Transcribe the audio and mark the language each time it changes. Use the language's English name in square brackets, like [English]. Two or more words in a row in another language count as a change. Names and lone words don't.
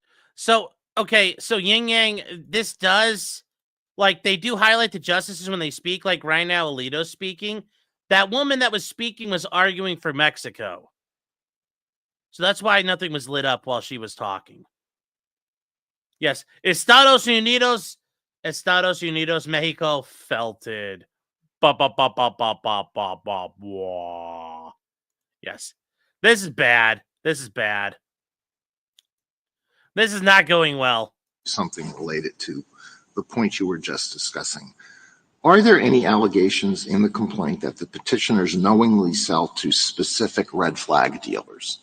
[English] So, okay, so Yin Yang, this does, like, they do highlight the justices when they speak, like right now Alito's speaking. That woman that was speaking was arguing for Mexico. So that's why nothing was lit up while she was talking. Yes, Estados Unidos, Mexico felted. Ba ba ba ba ba ba ba ba ba. Yes, this is bad. This is bad. This is not going well. Something related to the point you were just discussing. Are there any allegations in the complaint that the petitioners knowingly sell to specific red flag dealers?